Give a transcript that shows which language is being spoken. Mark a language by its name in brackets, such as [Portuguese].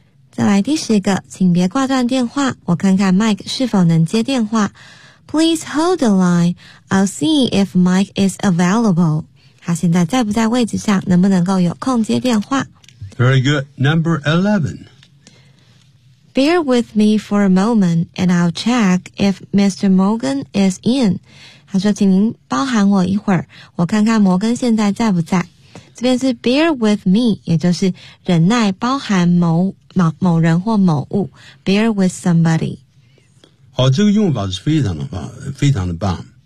[Chinese] 再来第十个，请别挂断电话，我看看 Mike 是否能接电话。 [English] Please hold the line. I'll see if Mike is available. [Chinese] 他现在在不在位置上，能不能够有空接电话 [English] ？Very good. Number 11. Bear with me for a moment, and I'll check if Mr. Morgan is in. [Chinese] 他说，请您包含我一会儿，我看看摩根现在在不在。这边是 [English] bear with me， [Chinese] 也就是忍耐，包含某人或某物。 [English] Bear with somebody. [Chinese] 哦，这个用法是非常的棒，非常的棒。